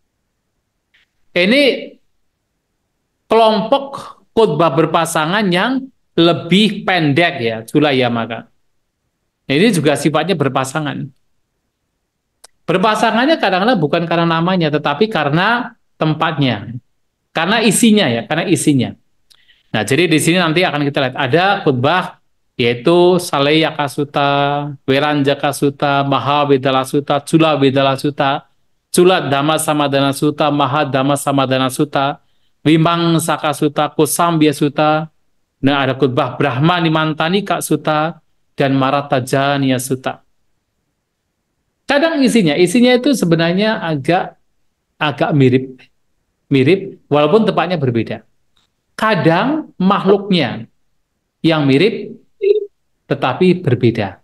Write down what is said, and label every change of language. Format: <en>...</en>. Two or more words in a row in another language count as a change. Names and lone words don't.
<id>Ini kelompok khutbah berpasangan yang lebih pendek ya, Cula Yamaka. Ini juga sifatnya berpasangan. Berpasangannya kadang-kadang bukan karena namanya, tetapi karena tempatnya, karena isinya ya, karena isinya. Nah, jadi di sini nanti akan kita lihat ada khutbah yaitu Saleyaka Sutta, Weranjaka Sutta, Mahavedala Sutta, Cula Vedala Sutta, Cula Dhamma Samadana Sutta, Maha Dhamma Samadana Sutta, Vimangsaka Sutta, Kosambya Sutta. Nah, ada khutbah Brahma Nimantanika Sutta dan Maratajaniya Sutta. Kadang isinya itu sebenarnya agak mirip walaupun tempatnya berbeda. Kadang makhluknya yang mirip tetapi berbeda.</id>